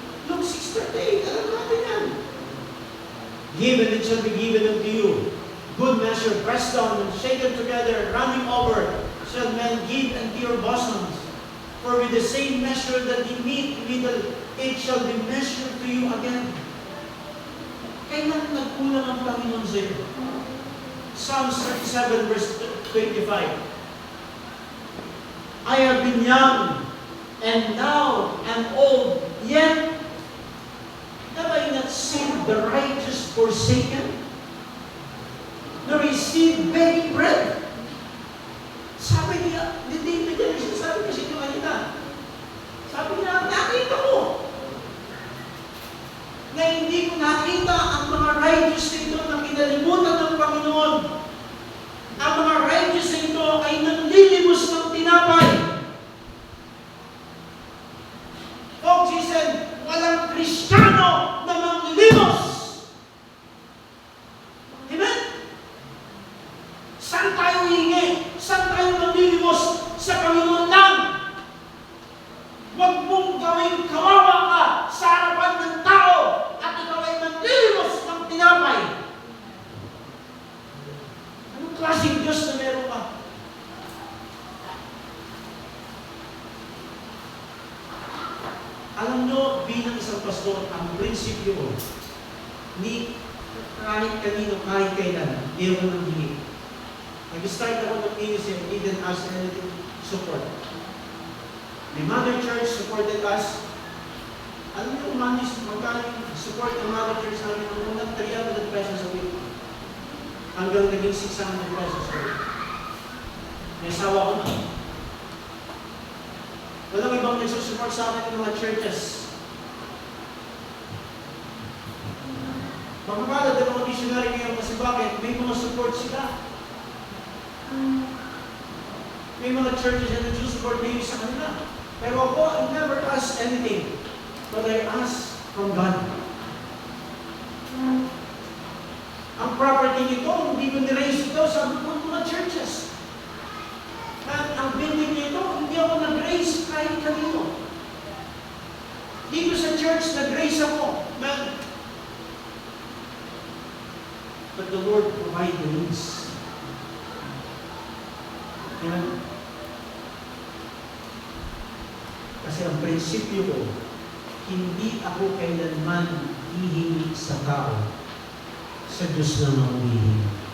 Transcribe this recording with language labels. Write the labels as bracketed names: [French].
[English] Luke 6:38, [Filipino] alam natin yan. [English] Give and it shall be given unto you. Good measure, pressed down and shaken together, running over, shall men give unto your bosoms. For with the same measure that you meet withal, it shall be measured to you again. [Filipino] Kailan nagkulang ang Panginoon sa iyo? [English] Psalms 37 verse 25. I have been young, and now am old, yet have I not seen the righteous forsaken, nor his seed begging bread? [Filipino] Sabi niya, ni David yan, sabi kasi niyo kanina. Sabi niya, nakita ko na hindi ko nakita ang mga righteous nito na kinalimutan ng Panginoon. Ang mga righteous nito ay nanlilimos ng tinapay. [English] Folks, he said, [Filipino] walang Kristiyano na manglilimos. Amen? Saan tayo hihingi? Saan tayo nanlilimos? Sa Panginoon lang. Huwag mong gawing kawawa ka sa harapan ng tao at ikaw ay manlilimos ng tinapay. Anong klaseng Diyos na meron ka? Alam nyo, bilang isang pastor, ang prinsipyo ko, ni kahit kanino, kahit kailan, hindi ako nang hingi. Nag-start ako ng [English] ministry and didn't ask anything support. The Mother Church supported us. [Filipino] Alam niyo, magkano yung support ng Mother Church namin ng unang 300 pesos a week. Hanggang naging 600 pesos a week. May asawa ko na. Walang ibang nagsusupport sa akin ng mga churches. Magpapalad ang mga missionary ngayon kasi bakit? May mga support sila. May mga churches na nagsusupport maybe sa kanila. Pero ako, [English] I never ask anything. But I ask from God. [Filipino] Ang property nito, hindi ko niraise ito sa mga churches. At ang building nito, hindi ako nag-raise kahit kanino. Dito sa church, nag-raise ako. [English] But the Lord provide the needs. Amen? [Filipino] Kasi ang prinsipyo ko, hindi ako kailanman hihingi sa tao, sa Diyos na manghihingi.